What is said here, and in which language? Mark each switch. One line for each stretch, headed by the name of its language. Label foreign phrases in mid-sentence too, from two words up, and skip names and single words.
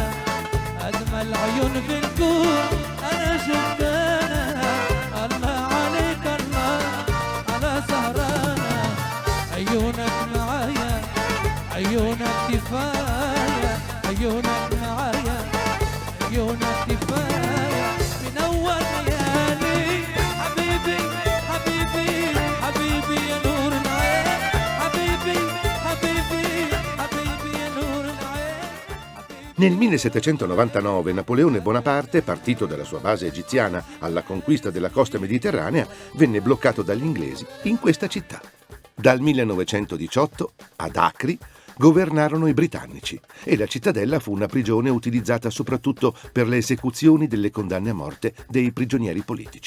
Arabic: أجمل عيون في الكون أنا شفتها الله عليك الله على سهرانة عيونك معايا عيونك كفاية عيونك معايا عيونك كفاية منور ليالي حبيبي حبيبي حبيبي يا نور العين حبيبي حبيبي حبيبي يا نور العين.
Italian: Nel 1799 Napoleone Bonaparte, partito dalla sua base egiziana alla conquista della costa mediterranea, venne bloccato dagli inglesi in questa città. Dal 1918 ad Acri governarono i britannici e la cittadella fu una prigione utilizzata soprattutto per le esecuzioni delle condanne a morte dei prigionieri politici.